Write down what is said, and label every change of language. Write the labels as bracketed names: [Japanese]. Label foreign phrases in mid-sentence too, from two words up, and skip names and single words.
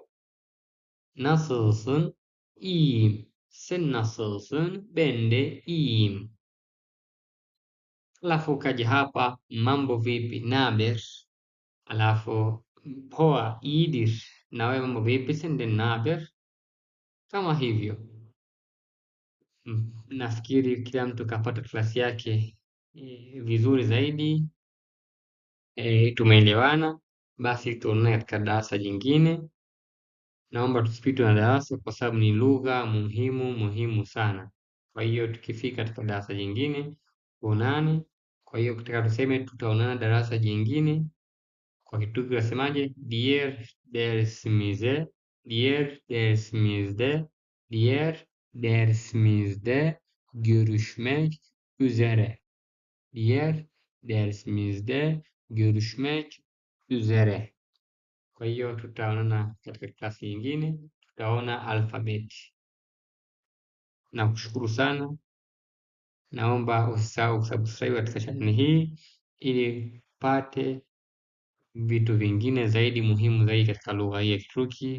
[Turkish] Nasılsın? İyiyim. Sen nasılsın? Ben de iyiyim. [Swahili] Alafu ukaja hapa, mambo vipi? Naber. Alafu poa, iyidir. Na wewe mambo vipi? [Turkish] Senden naber. [Swahili] Kama hivyo. Nafikiri kila mtu kapata klasi yake vizuri zaidi. Tumeelewana. Basi tuonane katika darasa jingine. Naomba tusipitwe na darasa kwa sababu ni lugha muhimu sana. Kwa hiyo tukifika katika darasa jingine tuonane. Kwa hiyo kutaka tuseme tutaonana darasa jingine. Kwa Kituruki tunasemaje? [Turkish] Diğer dersimizde, diğer dersimizde görüşmek üzere. Diğer dersimizde görüşmek üzere. [Swahili] Kwa hiyo tutaonana katika klasi nyingine, tutaona alfabeti. Nakushukuru sana. Naomba usisahau kusubscribe katika chaneli hii ili upate vitu vingine zaidi muhimu zaidi katika lugha hii ya Kituruki.